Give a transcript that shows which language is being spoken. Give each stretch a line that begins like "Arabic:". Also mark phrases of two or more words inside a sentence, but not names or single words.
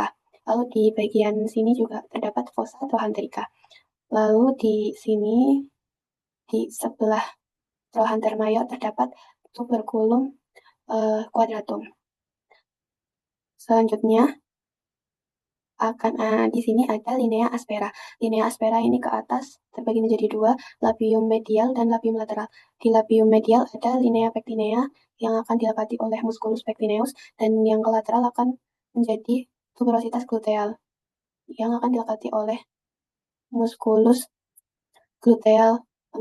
Indonesian: Lalu di bagian sini juga terdapat
Latin: fossa trochanterica.
Indonesian: Lalu di sini, di sebelah
Latin: trochanter mayor
Indonesian: terdapat
Latin: tuberculum quadratum.
Indonesian: Selanjutnya, di sini ada
Latin: linea aspera. Linea aspera
Indonesian: ini ke atas terbagi menjadi 2,
Latin: labium medial
Indonesian: dan
Latin: labium lateral.
Indonesian: Di
Latin: labium medial
Indonesian: ada
Latin: linea pectinea
Indonesian: yang akan dilekati oleh
Latin: musculus pectineus,
Indonesian: dan yang ke lateral akan menjadi
Latin: tuberositas gluteal
Indonesian: yang akan dilekati oleh
Latin: musculus gluteal maximus.